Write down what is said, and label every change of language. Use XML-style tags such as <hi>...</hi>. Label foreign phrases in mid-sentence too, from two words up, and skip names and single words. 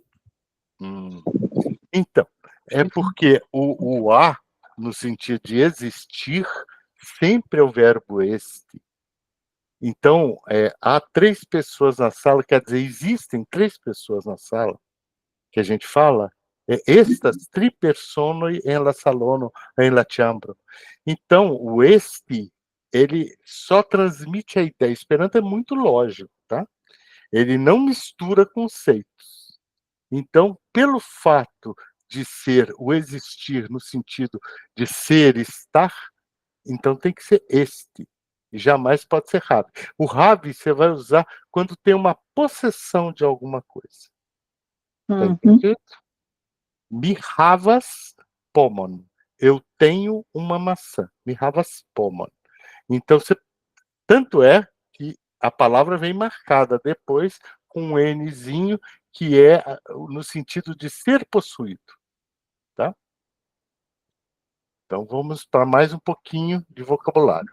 <pt>Então, é porque o a, no sentido de existir, sempre é o verbo este. Então, há 3 pessoas na sala, quer dizer, existem 3 pessoas na sala, que a gente fala,</pt> <eo>estas 3 personas em la salono, em la chambra.</eo> <pt>Então, o este, ele só transmite a ideia. Esperanto é muito lógico, tá? Ele não mistura conceitos. Então, pelo fato de ser o existir no sentido de ser, estar, então tem que ser este. E jamais pode ser have. O have você vai usar quando tem uma possessão de alguma coisa. Tá entendido?</pt> <eo>Mi havas pomon.</eo> <pt>Eu tenho uma maçã.</pt> <eo>Mi havas pomon.</eo> <pt>Então, tanto é que a palavra vem marcada depois com um Nzinho, que é no sentido de ser possuído. Tá? Então, vamos para mais um pouquinho de vocabulário.</pt>